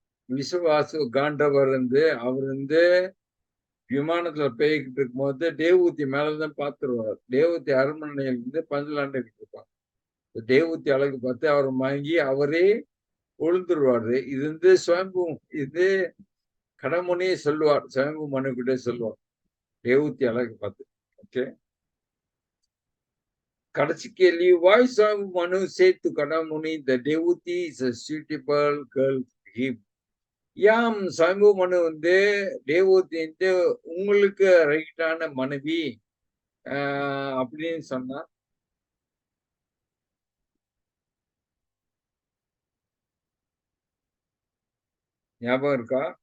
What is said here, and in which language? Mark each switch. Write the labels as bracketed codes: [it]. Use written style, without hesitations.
[ta] விஸ்வவாசு காண்டவர் அவர் விமானத்துல போய்கிட்டு இருக்கும் போது தேவூத்தி மேலதான் பார்த்துருவார். தேவூத்தி அரண்மனையிலிருந்து பஞ்சலாண்டு இருப்பாங்க. தேவூத்தி அழகு பார்த்து அவர் வாங்கி அவரே உழுந்துருவாரு. இது சுயம்பு கடமுனியே சொல்லுவார். சுயம்பு மனு கிட்டே சொல்லுவார் தேவூத்தி அழகு பார்த்து. ஓகே கடைசி கேள்வி [en] why Swayambhu Manu said to Kadamuni the devotee is a suitable girl for him. [ta] யாம் சுயம்பு மனு தேவூத்தி உங்களுக்கு ரைட்டான மனைவி அப்படின்னு சொன்னா ஞாபகம் இருக்கா?